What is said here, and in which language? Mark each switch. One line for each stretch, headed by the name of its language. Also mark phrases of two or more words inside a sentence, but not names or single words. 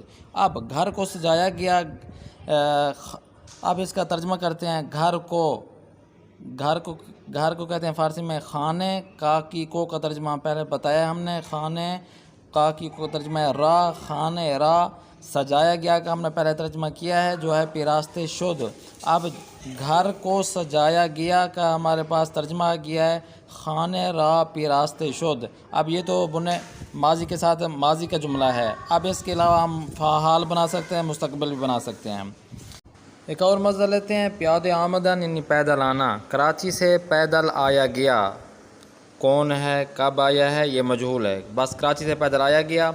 Urdu: اب گھر کو سجایا گیا، اب اس کا ترجمہ کرتے ہیں، گھر کو گھر کو کہتے ہیں فارسی میں خانے، کا کی کو کا ترجمہ پہلے بتایا ہم نے، خانے کا کی کو ترجمہ ہے را،
Persian: خانے را،
Urdu: سجایا گیا کا ہم نے پہلے ترجمہ کیا ہے جو ہے
Persian: پیراست شد۔
Urdu: اب گھر کو سجایا گیا کا ہمارے پاس ترجمہ آ گیا ہے
Persian: خانے را پیراست شد۔
Urdu: اب یہ تو بنے ماضی کے ساتھ ماضی کا جملہ ہے، اب اس کے علاوہ ہم حال بنا سکتے ہیں، مستقبل بھی بنا سکتے ہیں۔ ایک اور مزہ لیتے ہیں،
Persian: پیاد آمدن
Urdu: یعنی پیدل آنا، کراچی سے پیدل آیا گیا، کون ہے کب آیا ہے یہ مجہول ہے، بس کراچی سے پیدل آیا گیا۔